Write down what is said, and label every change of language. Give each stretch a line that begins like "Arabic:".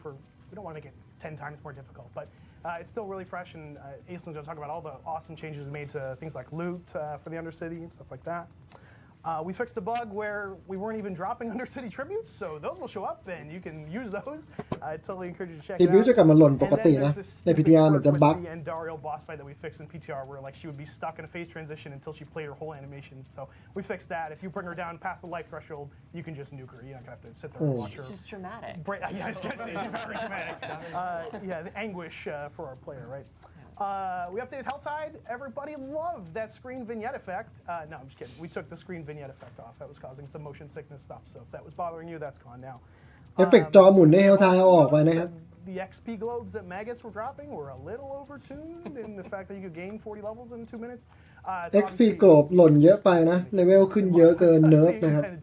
English: We don't want to make it 10 times more difficult, but it's still really fresh. And Aislin's going to talk about all the awesome changes we made to things like loot for the Undercity and stuff like that. We fixed a bug where we weren't even dropping Undercity tributes, so those will show up and you can use those. I totally encourage you to check it out.
Thai: ทริบิวต์จะกลับมาหล่นปกตินะ ใน PTR มันจะบั๊ก
English: The Andariel boss fight that we fixed in PTR, where like she would be stuck in a phase transition until she played her whole animation. So we fixed that. If you bring her down past the life threshold, you can just nuke her. You're not gonna have to sit there and watch her. It's just dramatic. Yeah, I was gonna say she's very dramatic. Yeah, the anguish for our player, right? We updated Helltide. Everybody loved that screen vignette effect. No, I'm just kidding. We took the screen vignette effect off. That was causing some motion sickness stuff. So if that was bothering you, that's gone now.
Thai: เอฟเฟกต์จอหมุนในเฮลทายเอาออกไปนะครับ
English: The XP globes that maggots were dropping were a little overtuned in the fact that you could gain 40 levels in 2 minutes.
Thai: XP โกลบหล่นเยอะไปนะเลเวลขึ้นเยอะเกินเนิร์ฟนะครับ